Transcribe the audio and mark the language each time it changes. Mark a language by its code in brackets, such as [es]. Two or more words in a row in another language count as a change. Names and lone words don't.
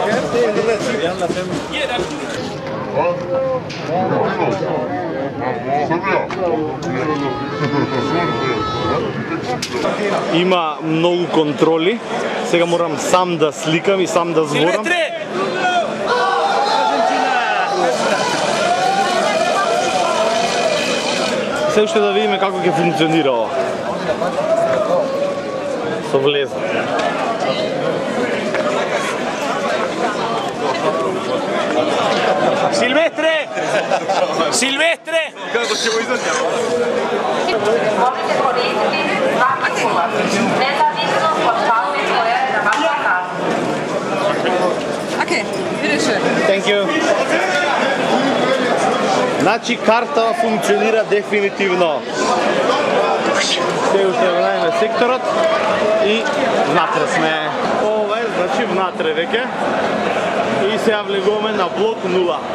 [mk] Има многу контроли. Сега морам сам да сликам и сам да зборам. Се уште да видиме како ќе функционира ова. Со влеза. Silvestre! Silvestre! [sr] Kako ćemo izaći? Možete koristiti svaki ulaz, nezavisno od kalne koje je na vašoj karti. [de] Okay, bitteschön. [en] Thank you. [mk] Значи карта функционира дефинитивно. Се уште во секторот и внатре сме. Ова е значи внатре веќе. И сега влегуваме на блок 0.